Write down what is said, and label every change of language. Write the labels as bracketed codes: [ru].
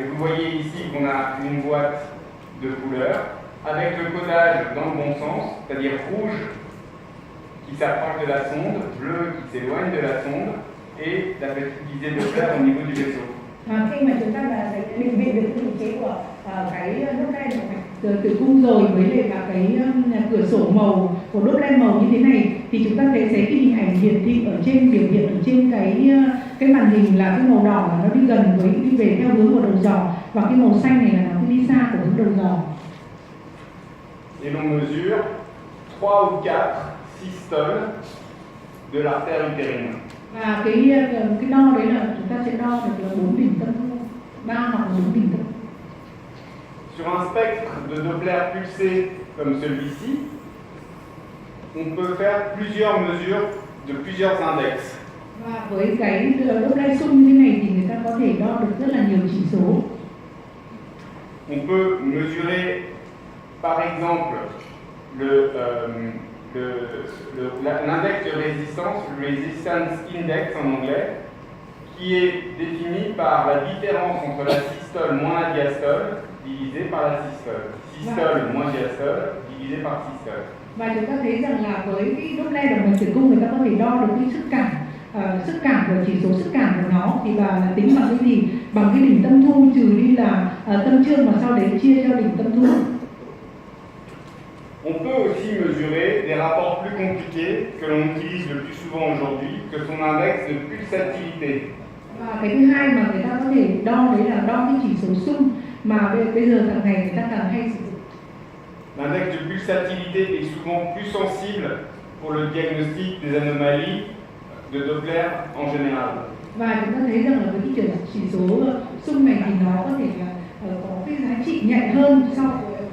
[fr] Et vous voyez ici qu'on a une boîte de couleurs avec le codage dans le bon sens, c'est-à-dire rouge qui s'approche de la sonde, bleu qui s'éloigne de la sonde et la petite visée Doppler au niveau du vaisseau. [vi] Khi mà chúng ta đã định vị được cái vị trí của cái Doppler động mạch tử cung rồi với lại là cái cửa sổ màu của Doppler màu như thế này thì chúng ta thấy cái hình ảnh hiển thị ở trên biểu hiện ở trên cái màn hình là cái màu đỏ là nó đi gần với đi về theo hướng của đầu giò và cái màu xanh này là nó đi xa của hướng đầu giò. [fr] Et l'on mesure 3 ou 4 systoles de l'artère utérine. [vi] Và cái đo đấy là chúng ta sẽ đo được là 4 đỉnh tâm thu, 3 hoặc là 4 đỉnh tâm. [fr] Sur un spectre de Doppler pulsé comme celui-ci, on peut faire plusieurs mesures de plusieurs index. [vi] Và với cái Doppler xung như thế này thì người ta có thể đo được rất là nhiều chỉ số. [fr] On peut mesurer par exemple l'index de résistance, le [en] resistance index [fr] en anglais, qui est défini par la différence entre la systole moins la diastole divisé par la systole. Systole moins diastole divisé par systole. [vi] Và chúng ta thấy rằng là với cái Doppler động mạch tử cung người ta có thể đo được cái sức cảm của chỉ số sức cảm của nó thì là tính bằng cái gì? Bằng cái đỉnh tâm thu trừ đi là tâm trương và sau đấy chia cho đỉnh tâm thu. [fr] On peut aussi mesurer des rapports plus compliqués que l'on utilise le plus souvent aujourd'hui, que son index de pulsatilité. [vi] Và cái thứ hai mà người ta có thể đo đấy là đo cái chỉ số xung mà bây giờ càng ngày người ta càng hay sử dụng. [fr] L'index de pulsatilité est souvent plus sensible pour le diagnostic des anomalies de Doppler en général. [vi] Và chúng ta thấy rằng là với cái chỉ số xung này thì nó có thể là có cái giá trị nhạy hơn trong cái Doppler.